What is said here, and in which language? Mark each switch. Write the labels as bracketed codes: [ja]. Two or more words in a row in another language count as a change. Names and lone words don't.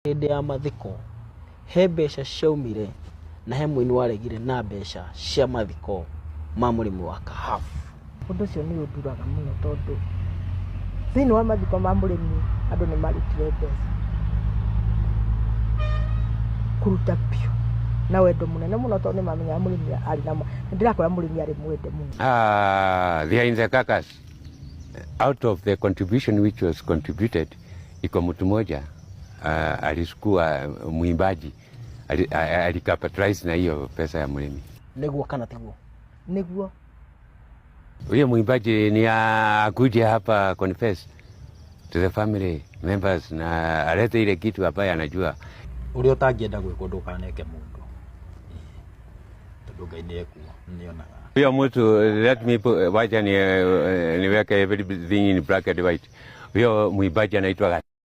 [ki] Hĩndĩ ya mathiko he mbeca ciaumire na he mũini waregire na mbeca cia mathiko ma mũrĩmi wa Kahabu. Ũndũ ũcio nĩ ũnduraga mũno tondũ thĩinĩ wa mathiko ma mũrĩmi andũ nĩ marutire mbeca kũruta biũ na wendo mũnene mũno tondũ nĩ mamenyaga mũrĩmi arĩ na ndĩrakwĩra mũrĩmi arĩ mwende mũno. [en] They are in the carcass. Out of the contribution which was contributed, [sw] iko mtu mmoja alisukua mwimbaji alikapitalize na hiyo pesa ya mlimi. [ki] Niguo kana tiguo? Niguo. [sw] Huyo mwimbaji ni akuje hapa [en] confess to the family members [sw] na alete ile kitu ambaye anajua. [ki] Uri utangienda gwikwo ndukaneke mundu. Tondu Ngai ni ekuo nionaga. [sw] Huyo mtu [en] let me [sw] wacha niweke [en] everything in bracket white. [sw] Huyo mwimbaji anaitwa